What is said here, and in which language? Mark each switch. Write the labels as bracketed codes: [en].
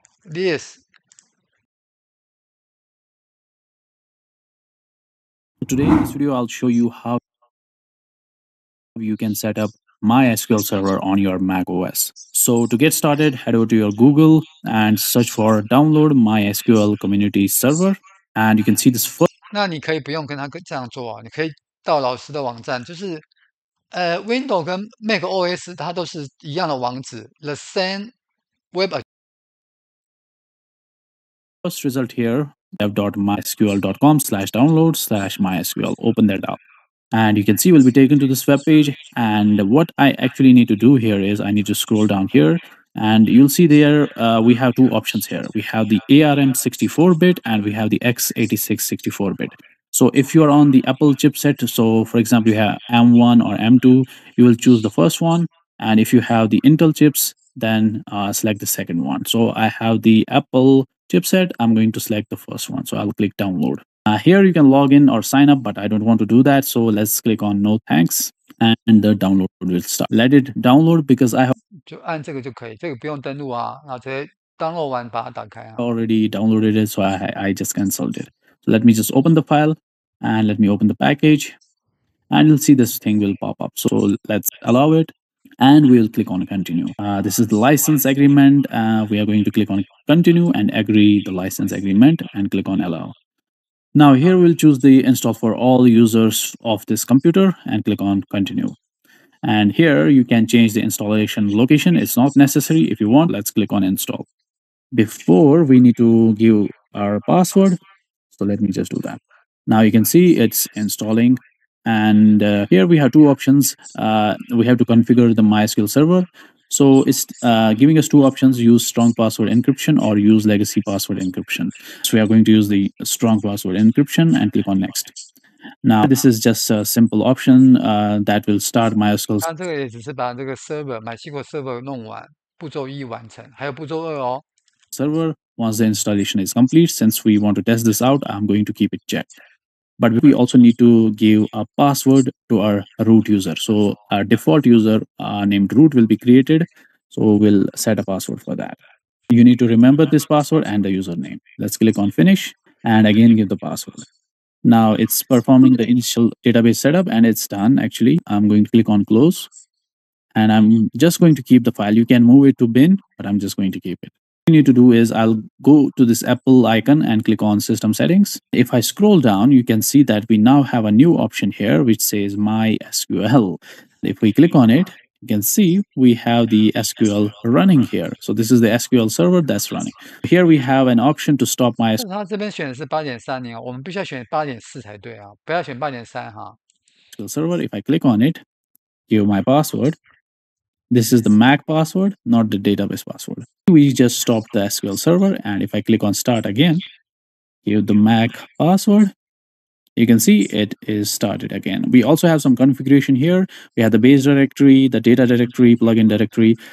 [en] Today in this video, I'll show you how you can set up MySQL server on your Mac OS. So to get started, head over to your Google and search for download MySQL community server. And you can see this first. [zh] 那你可以不用跟他这样做啊，你可以到老师的网站，就是Windows 跟 Mac OS 它都是一样的网址 ， [en] the same web First result here, dev.mysql.com/download/mysql. Open that up. And you can see we'll be taken to this web page. And what I actually need to do here is I need to scroll down here. And you'll see there we have two options here. We have the ARM 64-bit and we have the x86 64-bit. So if you are on the Apple chipset, so for example, you have M1 or M2, you will choose the first one. And if you have the Intel chips, then select the second one. So I have the Apple chipset. I'm going to select the first one. So I'll click download. Here you can log in or sign up, but I don't want to do that. So let's click on no thanks and the download will start. Let it download because I have [zh] 就按这个就可以，这个不用登录啊，然后直接 download 完把它打开啊。 [en] already downloaded it, so I just canceled it. So let me just open the file and let me open the package and you'll see this thing will pop up. So let's allow it and we'll click on continue. This is the license agreement. We are going to click on continue and agree the license agreement and click on allow. Now here we'll choose the install for all users of this computer and click on continue. And here you can change the installation location. It's not necessary. If you want, let's click on install. Before we need to give our password. So let me just do that. Now you can see it's installing. And here we have two options. We have to configure the MySQL server. So it's giving us two options, use strong password encryption or use legacy password encryption. So we are going to use the strong password encryption and click on next. Now this is just a simple option that will start MySQL [zh] 它这个也只是把这个 MySQL server 弄完，步骤1完成，还有步骤2哦。 [en] server. Once the installation is complete, since we want to test this out, I'm going to keep it checked. But we also need to give a password to our root user. So our default user named root will be created. So we'll set a password for that. You need to remember this password and the username. Let's click on finish and again give the password. Now it's performing the initial database setup and it's done actually. I'm going to click on close and I'm just going to keep the file. You can move it to bin, but I'm just going to keep it. What you need to do is I'll go to this Apple icon and click on system settings. If I scroll down, you can see that we now have a new option here, which says MySQL. If we click on it, you can see we have the SQL running here. So this is the SQL server that's running. Here we have an option to stop [zh] 但 [en] MySQL [zh] 是它这边选的是8.30哦，我们必须要选8.4才对啊，不要选8.3哈。 [en] server. If I click on it, give my password. This is the Mac password, not the database password. We just stopped the SQL server. And if I click on start again, give the Mac password, you can see it is started again. We also have some configuration here. We have the base directory, the data directory, plugin directory.